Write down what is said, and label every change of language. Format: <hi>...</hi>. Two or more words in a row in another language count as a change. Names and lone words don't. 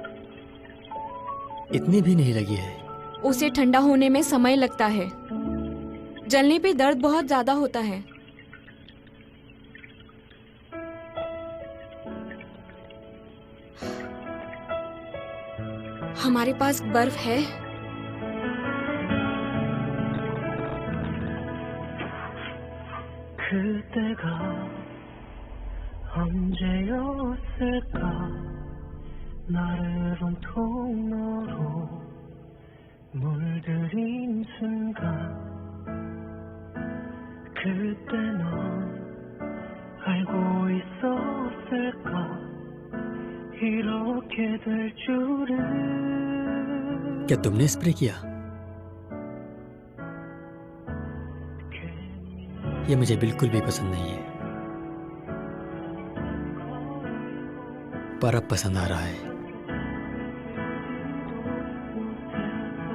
<hi>इतनी भी नहीं लगी है। उसे ठंडा होने में समय लगता है। जलने पे दर्द बहुत ज्यादा होता है। हमारे पास बर्फ है?</hi> <ko>그때가 언제였을까 나를 온통으로 물들인 순간 그때 넌 알고 있었을까 이렇게 될 줄은</ko> <hi>क्या तुमने स्प्रे किया? ये मुझे बिल्कुल भी पसंद नहीं है, पर अब पसंद आ रहा है।</hi>